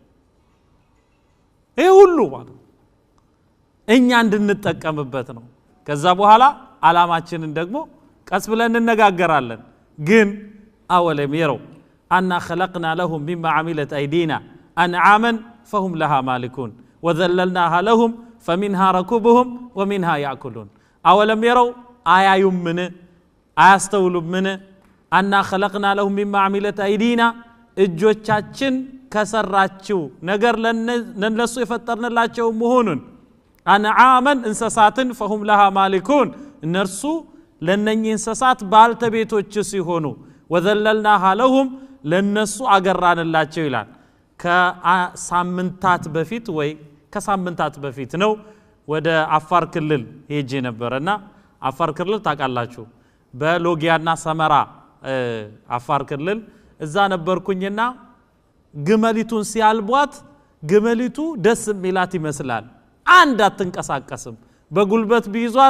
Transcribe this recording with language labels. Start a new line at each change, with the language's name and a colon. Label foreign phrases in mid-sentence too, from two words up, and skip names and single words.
Amharic: ይሄ ሁሉ ማለት እኛ እንድንጠቀምበት ነው ከዛ በኋላ ዓላማችንን ደግሞ ቀስ ብለን እንነጋገራለን ግን
Arabic: أولم يروا أنا خلقنا لهم مما عملت ايدينا انعاما فهم لها مالكون وذللناها لهم فمنها ركوبهم ومنها ياكلون اولم يروا ايايم
Amharic: من አያስተውሉም ምን
Arabic: أنا خلقنا لهم مما عملت ايدينا
Amharic: እጆቻችን ከሰራችው ነገር ለነሱ የፈጠርንላቸው መሆኑን አንዓመን እንስሳትን
Arabic: فهم لها مالكون
Amharic: እነርሱ ለነኚህ እንስሳት ባልተቤቶች ሲሆኑ وذللناها لهم ለነሱ አገራንላቸው ይላል ከሳምንታት በፊት ወይ ከሳምንታት በፊት ነው ወደ አፋር ክልል ሄጄ ነበርና አፋር ክልል ታቃላችሁ በሎጊያና ሰመራ አፋር ክልል እዛ ነበርኩኝና ግመሊቱን ሲያልቧት ግመሊቱ ደስ ሚላት ይመስላል አንድ አትንቀሳቀስም በጉልበት ቢይዟት